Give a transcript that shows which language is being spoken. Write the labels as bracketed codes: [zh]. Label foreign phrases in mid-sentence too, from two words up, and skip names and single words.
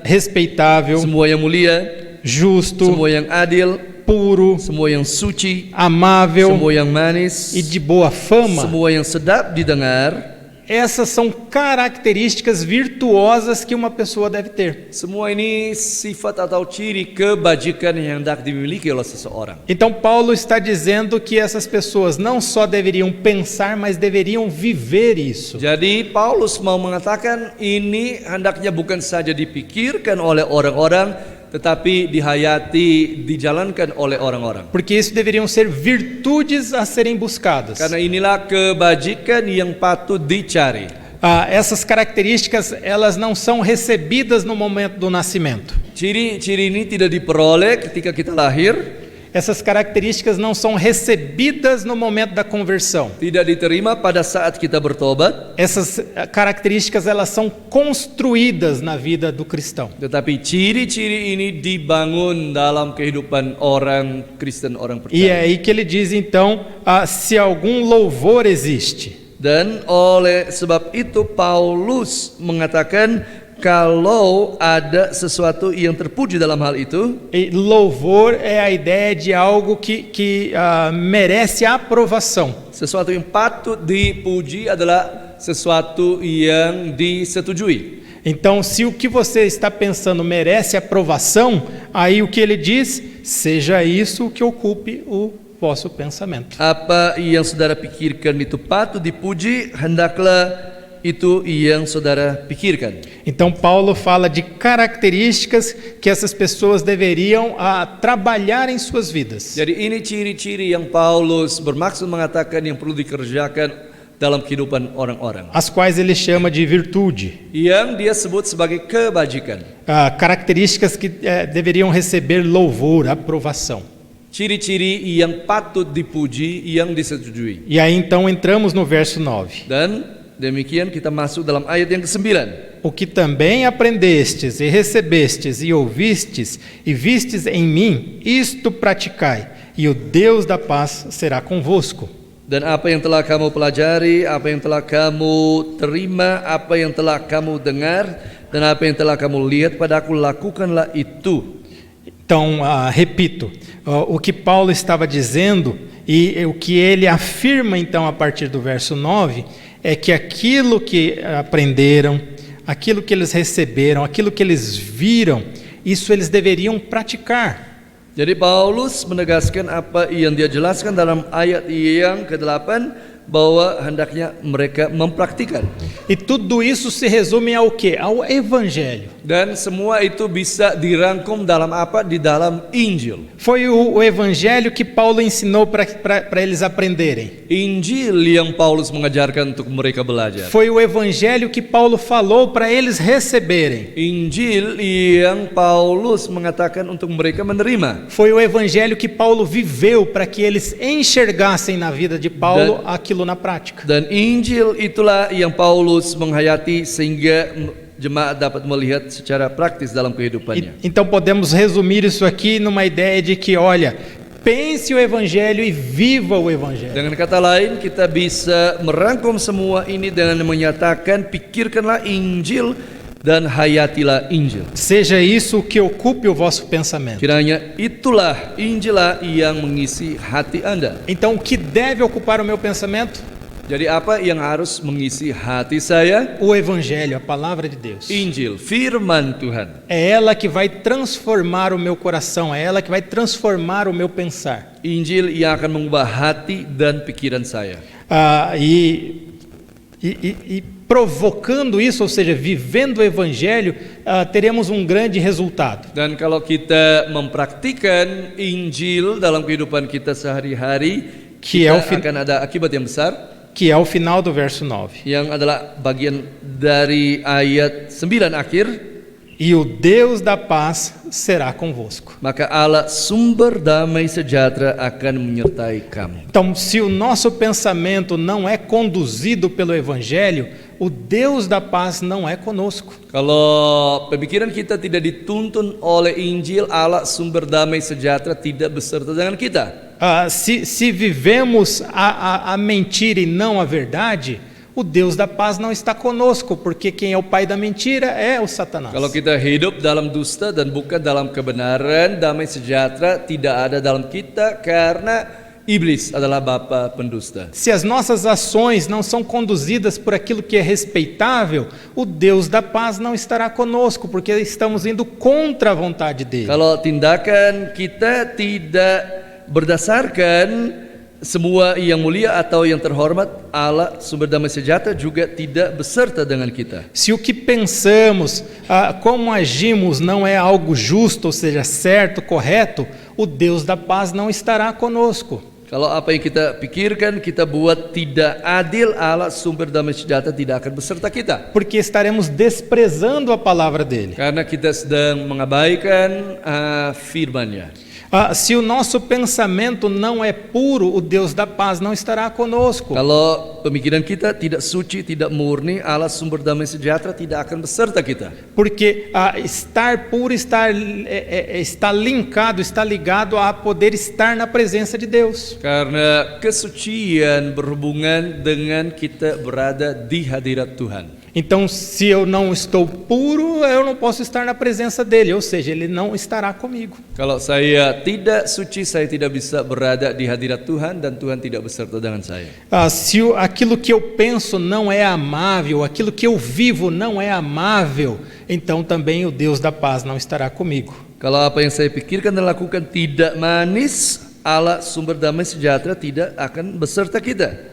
[pt] respeitável, [id] semua yang mulia, [pt] justo, [id] semua yang adil, [pt] puro, [id] semua yang suci, [pt] amável [id] semua yang manis, [pt] e de boa fama, [id] semua yang sedap didengar. [pt] Essas são características virtuosas que uma pessoa deve ter. [id] Semua ini sifat atau ciri kebajikan yang hendak dimiliki oleh seseorang. [pt] Então Paulo está dizendo que essas pessoas não só deveriam pensar, mas deveriam viver isso. [id] Jadi Paulus mau mengatakan ini hendaknya bukan saja dipikirkan oleh orang-orang, tetapi dihayati, dijalankan oleh orang-orang. [pt] Porque isso deveriam ser virtudes a serem buscadas. [id] Karena inilah kebajikan yang patut dicari. [pt] Essas características, elas não são recebidas no momento do nascimento. [id] Ciri-ciri ini tidak diperoleh ketika kita lahir. [pt] Essas características não são recebidas no momento da conversão. [id] Tidak diterima pada saat kita bertobat. [pt] Essas características, elas são construídas na vida do cristão. [id] Tetapi ciri-ciri ini dibangun dalam kehidupan orang Kristen, orang percaya. [pt] E é aí que ele diz então, se algum louvor existe. [id] Dan oleh sebab itu Paulus mengatakan kalau ada sesuatu yang terpuji dalam hal itu. [pt] E louvor é a ideia de algo que merece aprovação. [id] Sesuatu yang patut dipuji adalah sesuatu yang disetujui. [pt] Então, se o que você está pensando merece aprovação, aí o que ele diz, seja isso o que ocupe o vosso pensamento. [id] Apa yang saudara pikirkan itu patut dipuji, hendaklah itu yang saudara pikirkan. [pt] Então Paulo fala de características que essas pessoas deveriam trabalhar em suas vidas. [id] Jadi ini ciri-ciri yang Paulus bermaksud mengatakan yang perlu dikerjakan dalam kehidupan orang-orang. [pt] As quais ele chama de virtude. [id] Yang dia sebut sebagai kebajikan. [pt] Características que deveriam receber louvor, aprovação. [id] Ciri-ciri yang patut dipuji, yang disetujui. [pt] E aí então entramos no verso 9. [id] Dan demikian kita masuk dalam ayat yang ke-9. [pt] O que também aprendestes e recebestes e ouvistes e vistes em mim, isto praticai, e o Deus da paz será convosco. [id] Dan apa yang telah kamu pelajari, apa yang telah kamu terima, apa yang telah kamu dengar, dan apa yang telah kamu lihat padaku, lakukanlah itu. [pt] Então, repito, o que Paulo estava dizendo e o que ele afirma então a partir do verso 9 é que aquilo que aprenderam, aquilo que eles receberam, aquilo que eles viram, isso eles deveriam praticar. [id] Jadi Paulus menegaskan apa yang dia jelaskan dalam ayat yang ke-8 bahwa hendaknya mereka mempraktikkan. [pt] E tudo isso se resume ao quê? Ao Evangelho. [id] Dan semua itu bisa dirangkum dalam apa? Di dalam Injil. [pt] Foi o Evangelho que Paulo ensinou para eles aprenderem. [id] Injil yang Paulus mengajarkan untuk mereka belajar. [pt] Foi o Evangelho que Paulo falou para eles receberem. [id] Injil yang Paulus mengatakan untuk mereka menerima. [pt] Foi o Evangelho que Paulo viveu para que eles enxergassem na vida de Paulo aquilo na prática. [id] Dan Injil itulah yang Paulus menghayati sehingga jemaat dapat melihat secara praktis dalam kehidupannya. [pt] Então podemos resumir isso aqui numa ideia de que, olha, pense o Evangelho e viva o Evangelho. [id] Dengan kata lain, kita bisa merangkum semua ini dengan menyatakan pikirkanlah Injil dan hayatilah Injil. [pt] Seja isso o que ocupe o vosso pensamento. [id] Kiranya itulah Injillah yang mengisi hati Anda. [pt] Então, o que deve ocupar o meu pensamento? [id] Jadi apa yang harus mengisi hati saya? [pt] O Evangelho, a palavra de Deus. [id] Injil, firman Tuhan. [pt] É ela que vai transformar o meu coração, é ela que vai transformar o meu pensar. [id] Injil yang akan mengubah hati dan pikiran saya. [pt] E provocando isso, ou seja, vivendo o Evangelho, teremos um grande resultado. [id] Dan kalau kita mempraktikkan Injil dalam kehidupan kita sehari-hari, [pt] Que é o [id] kita akan ada akibat yang besar, [pt] que é o final do verso 9. [id] yang adalah bagian dari ayat 9 akhir. [pt] E o Deus da paz será convosco. [id] Maka Allah sumber damai sejahtera akan menyertai kamu. [pt] Então, se o nosso pensamento não é conduzido pelo Evangelho, o Deus da paz não é conosco. [id] Kalau pemikiran kita tidak dituntun oleh Injil, Allah sumber damai sejahtera tidak beserta dengan kita. [pt] Se vivemos a mentira e não a verdade, o Deus da paz não está conosco, porque quem é o pai da mentira é o Satanás. [id] Kalau kita hidup dalam dusta dan bukan dalam kebenaran, damai sejahtera tidak ada dalam kita karena iblis adalah bapa pendusta. [pt] Se as nossas ações não são conduzidas por aquilo que é respeitável, o Deus da paz não estará conosco, porque estamos indo contra a vontade dele. [id] Kalau tindakan kita tidak berdasarkan semua yang mulia atau yang terhormat, Allah sumber damai sejahtera juga tidak beserta dengan kita. [pt] Se o que pensamos, como agimos não é algo justo, ou seja, certo, correto, o Deus da paz não estará conosco. [id] Kalau apa yang kita pikirkan, kita buat tidak adil, Allah sumber damai sejahtera tidak akan beserta kita. [pt] Porque estaremos desprezando a palavra dele. [id] Karena kita sedang mengabaikan firman-Nya. [pt] Se o nosso pensamento não é puro, o Deus da paz não estará conosco. [id] Kalau pemikiran kita tidak suci, tidak murni, Allah sumber damai sejahtera tidak akan beserta kita. [pt] Porque estar puro está linkado, está ligado a poder estar na presença de Deus. [id] Karena kesucian berhubungan dengan kita berada di hadirat Tuhan. [pt] Então, se eu não estou puro, eu não posso estar na presença dele, ou seja, ele não estará comigo. [id] Kalau saya tidak suci, saya tidak bisa berada di hadirat Tuhan dan Tuhan tidak beserta dengan saya. [pt] Se aquilo que eu penso não é amável, aquilo que eu vivo não é amável, então também o Deus da paz não estará comigo. [id] Kalau apa yang saya pikirkan dan lakukan tidak manis, Allah sumber damai sejahtera tidak akan beserta kita.